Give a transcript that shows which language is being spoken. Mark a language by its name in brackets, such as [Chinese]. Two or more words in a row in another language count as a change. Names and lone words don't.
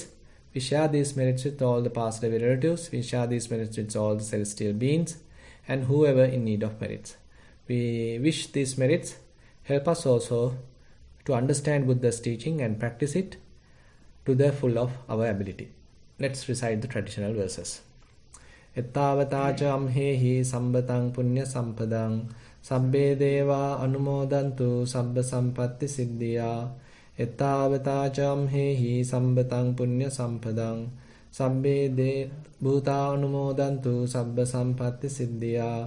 [English] We share these merits with all the past life relatives, we share these merits with all the celestial beings, and whoever in need of merits. We wish these merits help us also to understand Buddha's teaching and practice it to the full of our ability. Let's recite the traditional verses. [Pali] Ettavata ca amhehi sambatang punya sampadang sabbe deva anumodantu sabba sampatti siddhya. Ettavata ca amhehi sambatang punya sampadang sabbe de bhuta anumodantu sabba sampatti siddhya.